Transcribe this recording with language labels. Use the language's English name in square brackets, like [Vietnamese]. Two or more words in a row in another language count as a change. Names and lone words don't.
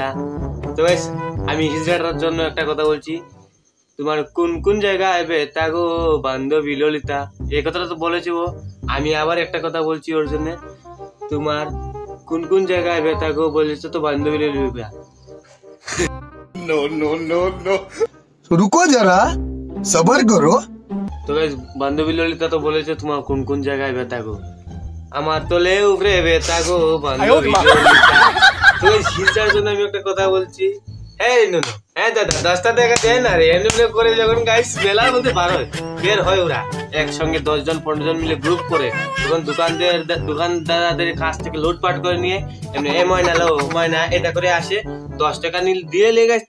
[Bangla] তো গাইস আমি হিজড়াটার জন্য একটা কথা বলছি, তোমার কোন কোন জায়গায় ব্যথা গো বান্ধবী ললিতা। এই কথাটা তো বলেছি ও, আমি আবার একটা কথা বলছি ওর জন্য, তোমার কোন কোন জায়গায় ব্যথা গো বলেছো তো বান্ধবী ললিতা। [English] no no no no [Hindi] रुको जरा सबर करो। [Bangla] তো গাইস বান্ধবী ললিতা তো বলেছে তোমার কোন কোন জায়গায় ব্যথা গো, আমার তোলে উপরে ব্যথা গো বান্ধবী ললিতা। তো গাইস হিজড়ার জন্য আমি একটা কথা বলছি, হ্যাঁ নুনু, হ্যাঁ দাদা 10টা টাকা দেয় না রে। এমনি করে যখন গাইস মেলার মধ্যে বের হয় ওরা একসঙ্গে 10 জন 15 জন মিলে গ্রুপ করে, তখন দোকানদারদের কাছ থেকে লুটপাট করে নিয়ে এমনি এ ময়না লো ময়না এটা করে আসে, 10 টাকা দিয়ে লে গাইস।